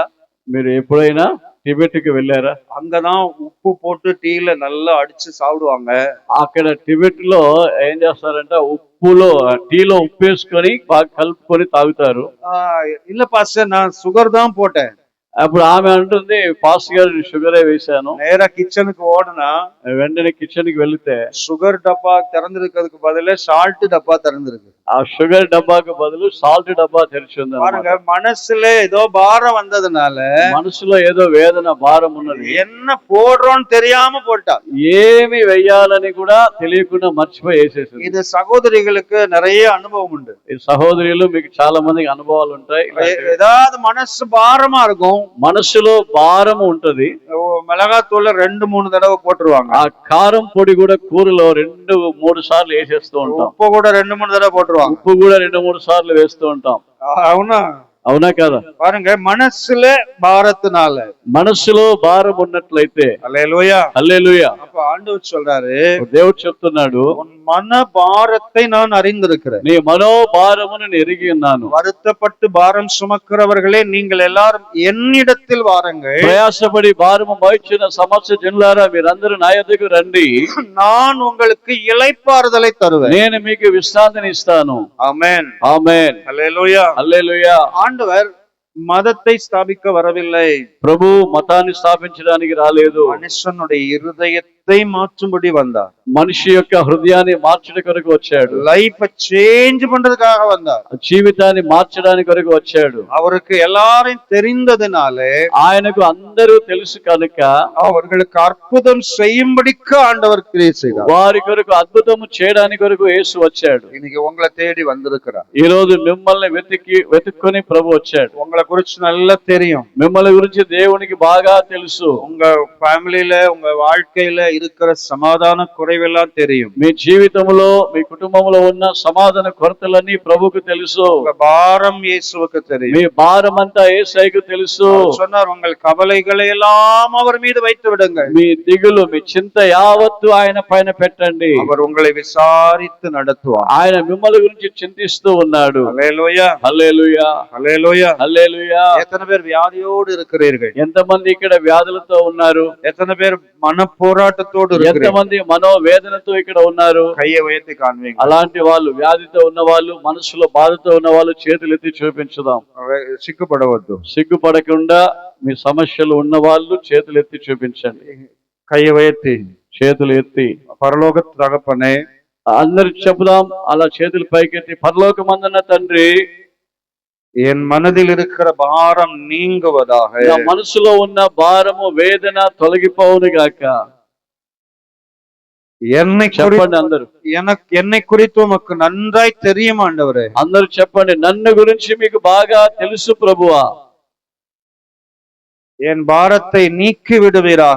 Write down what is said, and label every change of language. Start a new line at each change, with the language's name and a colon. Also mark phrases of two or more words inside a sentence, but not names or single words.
Telugu: మీరు ఎప్పుడైనా టిబెట్కి వెళ్ళారా?
Tamil: அங்கதான் உப்பு போட்டு டீல நல்லா அடிச்சு சாப்பிடுவாங்க.
Telugu: అక్కడ టిబెట్ లో ఏం చేస్తారంటే టీలో ఉప్పు వేసుకొని బాగా కలుపుకొని తాగుతారు.
Tamil: இல்ல பாஸ்டர், நான் சுகர் தான் போட்டேன்.
Telugu: అప్పుడు ఆమె అంటుంది, పాస్టర్ గారు షుగరే వేశాను.
Tamil: நேரா கிச்சனுக்கு ஓடுனா
Telugu: వెంటనే కిచెన్ కి వెళితే
Tamil: சுகர் டப்பா திறந்திருக்கிறதுக்கு பதிலா சால்ட் டப்பா திறந்திருக்கு.
Telugu: ఆ షుగర్ డబ్బాకు బదులు సాల్ట్ డబ్బా తెరిచి ఉంది.
Tamil: பாருங்க, మనసుல ஏதோ பாரம் வந்ததுனால,
Telugu: మనసులో ఏదో వేదన భారం ఉన్నది,
Tamil: என்ன போடுறோம்னு தெரியாம போட்டா,
Telugu: ఏమి వెయ్యాలని కూడా తెలియకుండా మర్చిపోయి వేసేసింది.
Tamil: இது சகோதரிகளுக்கு நிறைய அனுபவம் உண்டு.
Telugu: ఈ సహోదరులు మీకు చాలా మందికి అనుభవాలు ఉంటాయి.
Tamil: ஏதாவது மனசு பாரமா இருக்கும்,
Telugu: మనసులో భారం ఉంటది,
Tamil: மிளகாத்தூள்ல 2-3 தடவை போட்டுருவாங்க,
Telugu: ఆ కారం పొడి కూడా కూరలో 2-3 సార్లు వేసేస్తూ ఉంటాం,
Tamil: உப்பு கூட 2-3 தடவை போட்டுருவாங்க,
Telugu: ఉప్పు కూడా 2-3 సార్లు వేస్తూ ఉంటాం. అవునా? అవునా కదా?
Tamil: பாருங்க, மனசுல பாரத்தினால.
Telugu: మనసులో భారం ఉన్నట్లయితే,
Tamil: அல்லேலூயா.
Telugu: హల్లెలూయా,
Tamil: அப்ப ஆண்டவர் சொல்றாரு,
Telugu: దేవుడు చెప్తున్నాడు,
Tamil: உன் மன பாரத்தை நான் அறிந்திருக்கிறேன்.
Telugu: నీ మనోభారమును నేను ఎరిగి ఉన్నాను.
Tamil: வருத்தப்பட்டு பாரம் சுமக்கிறவர்களே, நீங்கள் எல்லாரும் என்னிடத்தில் வாருங்கள்,
Telugu: ప్రయాసపడి భారము మోయించిన సమస్త జనులారా మీరందరూ నా యొద్దకు రండి,
Tamil: நான் உங்களுக்கு இளைப்பாறுதலை தருவேன்.
Telugu: నేను మీకు విశ్రాంతిని ఇస్తాను.
Tamil: ஆமென்.
Telugu: ఆమేన్.
Tamil: அல்லேலூயா.
Telugu: హల్లెలూయా.
Tamil: ஆண்டவர் மதத்தை ஸ்தாபிக்க வரவில்லை,
Telugu: ప్రభు మతాన్ని స్థాపించడానికి రాలేదు,
Tamil: மனுஷனுடைய இருதயத்தை மாற்றும்படி வந்தார்.
Telugu: మనిషి యొక్క హృదయాన్ని మార్చడం కొరకు వచ్చాడు,
English: life change
Tamil: பண்றதுக்காக வந்தார்.
Telugu: జీవితాన్ని మార్చడానికి కొరకు వచ్చాడు.
Tamil: அவருக்கு எல்லாரையும் தெரிந்ததுனாலே
Telugu: ఆయనకు అందరూ తెలుసు కనుక
Tamil: அவர்களுக்கு அற்புதம் செய்யும்படிக்கு ஆண்டவர் கிரியை செய்தார்.
Telugu: వారి కొరకు అద్భుతము చేయడానికి కొరకు యేసు వచ్చాడు.
Tamil: இன்னைக்கு உங்களை தேடி வந்திருக்கிறார்.
Telugu: ఈ రోజు మిమ్మల్ని వెతుక్కొని ప్రభు వచ్చాడు.
Tamil: உங்களை குறிச்சு நல்லா தெரியும்.
Telugu: మిమ్మల్ని గురించి దేవునికి బాగా తెలుసు.
Tamil: உங்க ஃபேமிலில, உங்க வாழ்க்கையில இருக்கிற சமாதான குறைவெல்லாம் தெரியும்.
Telugu: మీ జీవితంలో, మీ కుటుంబంలో ఉన్న సమాధాన కొరతలన్నీ ప్రభుకు తెలుసు.
Tamil: உங்க பாரம் இயேசுவுக்கு தெரியும்.
Telugu: మీ భారం అంతా యేసయ్యకు తెలుసు.
Tamil: அவர் சொன்னார், உங்கள் கவலைகளை எல்லாம் அவர் மீது வைத்து விடுங்கள்,
Telugu: మీ దిగులు, మీ చింత యావత్తు ఆయన పైన పెట్టండి,
Tamil: அவர் உங்களை விசாரித்து நடத்துவார்.
Telugu: ఆయన మిమ్మల్ని గురించి చింతిస్తూ ఉన్నాడు.
Tamil: அல்லேலூயா.
Telugu: హల్లెలూయా,
Tamil: அல்லேலூயா.
Telugu: హల్లెలూయా.
Tamil: எத்தனை பேர் வியாதியோடு இருக்கிறீர்கள்?
Telugu: ఎంతమంది ఇక్కడ వ్యాధులతో ఉన్నారు?
Tamil: எத்தனை பேர் மன போராட்டத்தோடு இருக்கிறீர்கள்?
Telugu: ఎంతమంది మనోవేదనతో ఇక్కడ ఉన్నారు?
Tamil: கையை உயர்த்தி காண்பீங்க.
Telugu: అలాంటి వాళ్ళు, వ్యాధితో ఉన్న వాళ్ళు, మనసులో బాధతో ఉన్న వాళ్ళు చేతులు ఎత్తి చూపించుదాం. సిగ్గుపడవద్దు. సిగ్గుపడకుండా మీ సమస్యలు ఉన్న వాళ్ళు చేతులు ఎత్తి చూపించండి.
Tamil: கையை உயர்த்தி,
Telugu: చేతులు ఎత్తి
Tamil: பரலோக தகப்பனே,
Telugu: అందరికి చెప్పుదాం, అలా చేతులు పైకెత్తి, పరలోకమందున్న తండ్రి,
Tamil: என் மனதில் இருக்கிற பாரம் நீங்குவதாக,
Telugu: నా మనసులో ఉన్న భారము, వేదన తొలగిపోవును గాక.
Tamil: என்னை
Telugu: చెప్పండి అందరూ.
Tamil: என்னை குறித்து உமக்கு நன்றாய் தெரியும் ஆண்டவரே.
Telugu: అందరూ చెప్పండి, నన్ను గురించి మీకు బాగా తెలుసు ప్రభువా.
Tamil: என் பாரத்தை நீக்கி விடுவீராக.